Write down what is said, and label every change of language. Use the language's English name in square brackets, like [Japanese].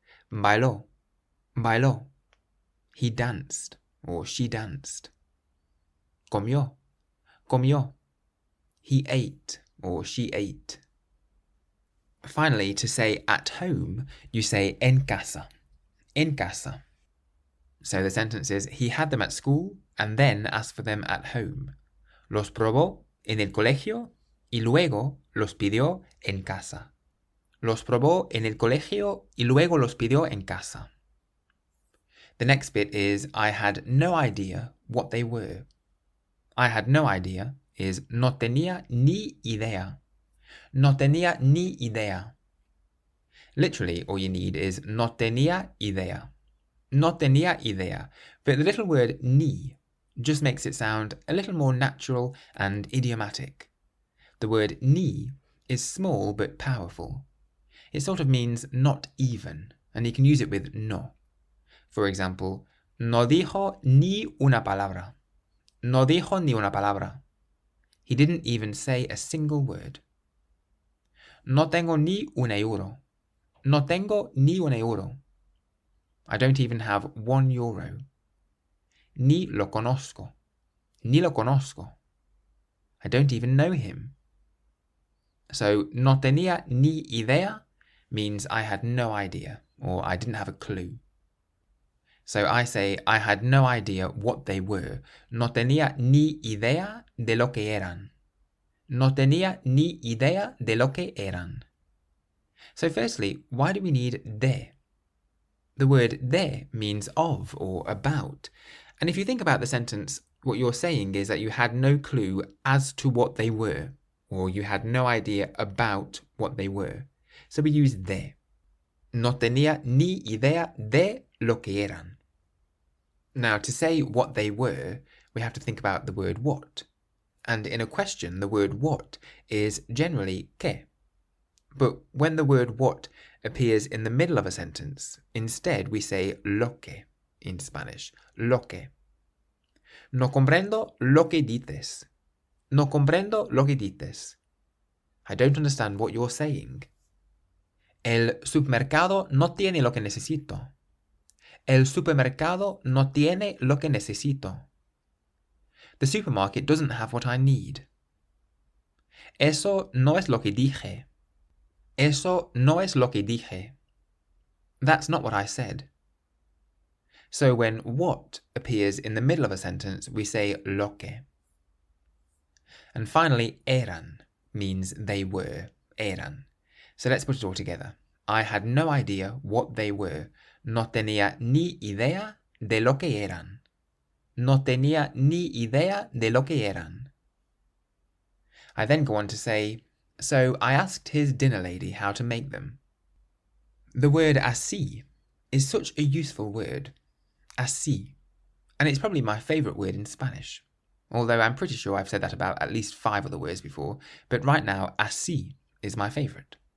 [English] Bailó. Bailó. He danced or she danced. Comió. Comió. He ate or she ate. Finally, to say at home, you say [Spanish] en casa. En casa. [English] So the sentence is, he had them at school and then asked for them at home. [Spanish] Los probó en el colegio y luego los pidió en casa. Los probó en el colegio y luego los pidió en casa. [English] The next bit is, I had no idea what they were. I had no idea is [Spanish] no tenía ni idea. No tenía ni idea. [English] Literally, all you need is [Spanish] no tenía idea. No tenía idea. [English] But the little word ni just makes it sound a little more natural and idiomatic. The word ni is small but powerful. It sort of means not even, and you can use it with no. For example, [Spanish] no dijo ni una palabra. No dijo ni una palabra. [English] He didn't even say a single word. [Spanish] No tengo ni un euro. No tengo ni un euro. [English] I don't even have €1. [Spanish] Ni lo conozco. Ni lo conozco. [English] I don't even know him. So, [Spanish] no tenía ni idea [English] means I had no idea, or I didn't have a clue. So I say I had no idea what they were. [Spanish] No tenía ni idea de lo que eran. No tenía ni idea de lo que eran. [English] So firstly, why do we need de? The word de means of or about. And if you think about the sentence, what you're saying is that you had no clue as to what they were, or you had no idea about what they were. So we use de. [Spanish] No tenía ni idea de lo que eran. [English] Now, to say what they were, we have to think about the word what. And in a question, the word what is generally que. But when the word what appears in the middle of a sentence, instead we say lo que in Spanish. Lo que. [Spanish] No comprendo lo que dices. No comprendo lo que dices. [English] I don't understand what you're saying. [Spanish] El supermercado no tiene lo que necesito. El supermercado no tiene lo que necesito. [English] The supermarket doesn't have what I need. [Spanish] Eso no es lo que dije. Eso no es lo que dije. [English] That's not what I said. So when what appears in the middle of a sentence, we say lo que. And finally, eran means they were, eran. So let's put it all together. I had no idea what they were. No tenía ni idea de lo que eran. No tenía ni idea de lo que eran. I then go on to say, so I asked his dinner lady how to make them. The word así is such a useful word. Así. And it's probably my favourite word in Spanish. Although I'm pretty sure I've said that about at least 5 other words before, but right now, así is my favourite.